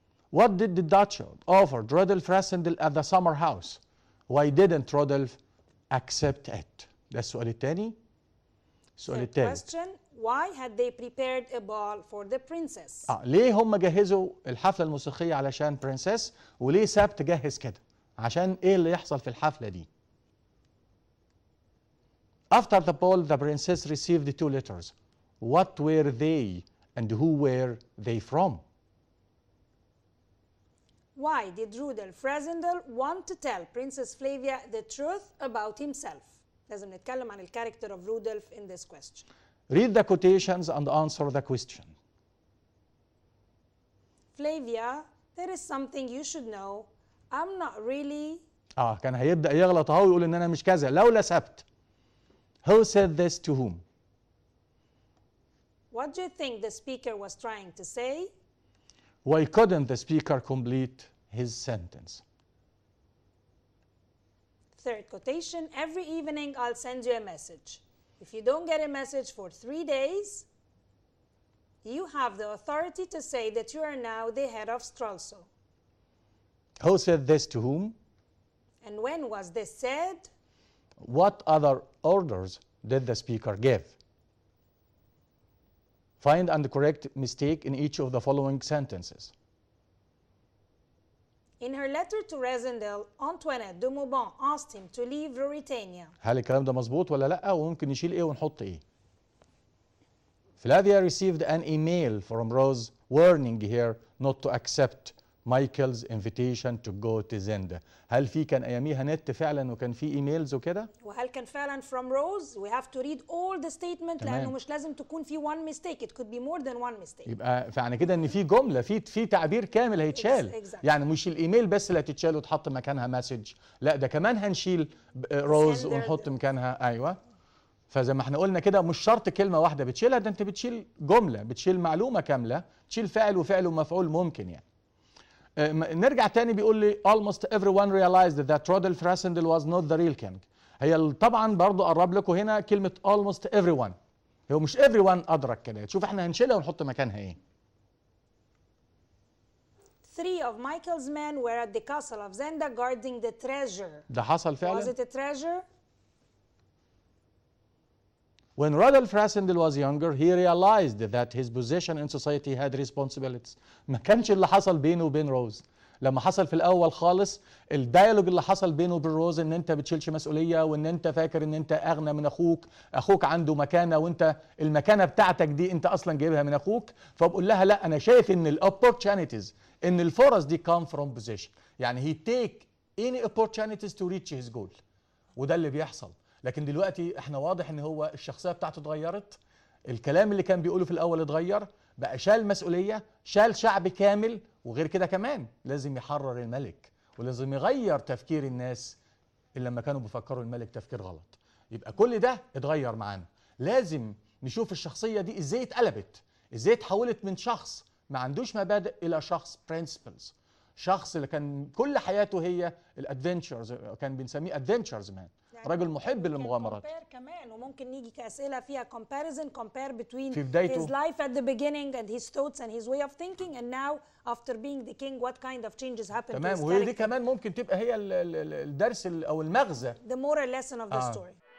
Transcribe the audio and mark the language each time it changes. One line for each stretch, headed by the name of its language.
English: What did the Dutchman offer Rodolphe Rasendel at the summer house? Why didn't Rodolphe accept it?
Arabic: ده السؤال الثاني. السؤال الثالث.
English: Question: Why had they prepared a ball for the princess?
Arabic: ليه هم جهزوا الحفلة الموسيقية علشان برنسس، وليه سابت جهز كده؟ عشان ايه اللي يحصل في الحفلة دي؟
English: After the ball, the princess received 2 letters. What were they and who were they from? Why did Rudolf Rasendel want to tell Princess Flavia the truth about himself?
Arabic: لازم نتكلم عن الكاركتر
English: of Rudolf in this question. Read the quotations and answer the question. Flavia, there is something you should know. I'm not really.
Arabic: كان هيبدأ يغلط اهو ويقول ان انا مش كذا لولا سبت.
English: Who said this to whom? What do you think the speaker was trying to say? Why couldn't the speaker complete his sentence? Third quotation: every evening I'll send you a message. If you don't get a message for 3 days, you have the authority to say that you are now the head of Stralsund. Who said this to whom? And when was this said? What other orders did the speaker give? Find and correct mistake in each of the following sentences. In her letter to Resendale, Antoinette de Mauban asked him to leave Ruritania.
Arabic: هل الكلام ده مظبوط ولا لا؟ وممكن نشيل ايه ونحط ايه؟
English: Flavia received an email from Rose warning her not to accept Michael's invitation to go to Zenda.
Arabic: هل في كان اياميها نت فعلا وكان في ايميلز وكده؟ وهل كان فعلا
English: from Rose? We have to read all the statement
Arabic: لانه مش لازم تكون في
English: one mistake. It could be more than one mistake.
Arabic: يبقى فعني كده ان في جمله في تعبير كامل هيتشال. يعني مش الايميل بس اللي هتتشال وتحط مكانها مسج، لا ده كمان هنشيل روز ونحط مكانها ايوه. فزي ما احنا قلنا كده مش شرط كلمه واحده بتشيلها، ده انت بتشيل جمله، بتشيل معلومه كامله، تشيل فاعل وفعل ومفعول ممكن يعني. نرجع تاني بيقول لي
English: almost everyone realized that Rodolph Rassendyll was not the real king.
Arabic: هي طبعا برضو قرب لكم هنا كلمة
English: almost everyone.
Arabic: هو مش everyone أدرك كده. شوف احنا هنشيلها ونحط مكانها ايه.
English: 3 of Michael's men were at the castle of Zenda guarding the treasure.
Arabic: ده حصل فعلا؟
English: Was it a treasure? When Rodolph Rassendyll was younger, he realized that his position in society had responsibilities.
Arabic: ما كانش اللي حصل بينه وبين روز. لما حصل في الأول خالص الديالوج اللي حصل بينه وبين روز إن أنت بتشيلش مسؤولية وإن أنت فاكر إن أنت أغنى من أخوك، أخوك عنده مكانة وأنت المكانة بتاعتك دي أنت أصلا جايبها من أخوك، فبقول لها لا أنا شايف إن الopportunities إن الفرص دي
English: come from position. يعني he take any opportunities to reach his goal.
Arabic: وده اللي بيحصل. لكن دلوقتي احنا واضح ان هو الشخصيه بتاعته اتغيرت، الكلام اللي كان بيقوله في الاول اتغير، بقى شال مسؤوليه، شال شعب كامل، وغير كده كمان لازم يحرر الملك ولازم يغير تفكير الناس اللي لما كانوا بيفكروا الملك تفكير غلط. يبقى كل ده اتغير معانا. لازم نشوف الشخصيه دي ازاي اتقلبت، ازاي اتحولت من شخص ما عندوش مبادئ الى شخص برنسبلز، شخص اللي كان كل حياته هي الادفنتشرز، كان بنسميه ادفنتشرز مان، رجل محب للمغامرات. كمان وممكن نيجي كأسئلة فيها
English: compare between
Arabic: في بدايته
English: his life at the beginning and his thoughts and his way of thinking and now after being the king what kind of changes happened
Arabic: تمام.
English: to his
Arabic: وهي دي
English: character.
Arabic: كمان ممكن تبقى هي الدرس او المغزى.
English: The moral lesson of the story.